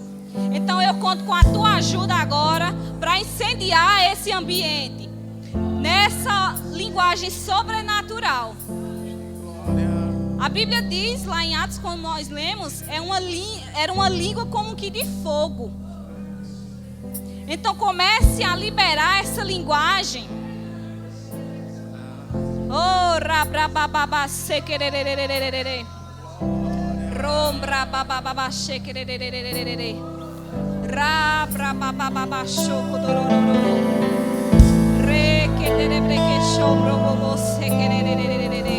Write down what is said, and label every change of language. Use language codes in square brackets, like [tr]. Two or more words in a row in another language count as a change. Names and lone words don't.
[pt] Então eu conto com a tua ajuda agora para incendiar esse ambiente, nessa linguagem sobrenatural. A Bíblia diz lá em Atos, quando nós lemos, era uma língua como que de fogo. Então comece a liberar essa linguagem. Oh, rabrabababa sekerererererere. Rombrabababa sekerererererere. Rabrabababa shokodorororo. Reketerebreke shobrobobo sekerererererere.